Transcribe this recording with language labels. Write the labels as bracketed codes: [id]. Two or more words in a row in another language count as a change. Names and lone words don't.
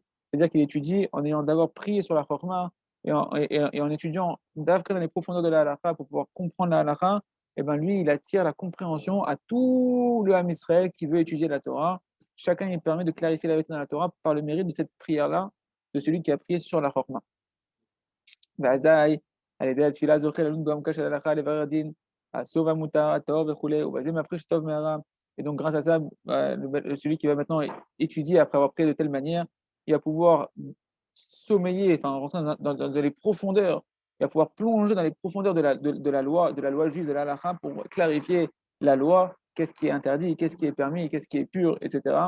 [fr] C'est-à-dire qu'il étudie en ayant d'abord prié sur la Chorma et en étudiant d'après dans les profondeurs de la halakha pour pouvoir comprendre la halakha, et ben lui, il attire la compréhension à tout le Ham Israël qui veut étudier la Torah. Chacun, il permet de clarifier la vérité dans la Torah par le mérite de cette prière-là, de celui qui a prié sur la Chorma. [he] על ידי התפילה זוכה לדון בעומקה של ההלכה לברר דין, הסוב המותר, הטהור וכולי, ובזה מפריש טוב מהרע. [fr] Et donc, grâce à ça, celui qui va maintenant étudier après avoir prié de telle manière, il va pouvoir sommeiller, enfin, rentrer dans les profondeurs, il va pouvoir plonger dans les profondeurs de la loi juive, de la halakha, pour clarifier la loi, qu'est-ce qui est interdit, qu'est-ce qui est permis, qu'est-ce qui est pur, etc.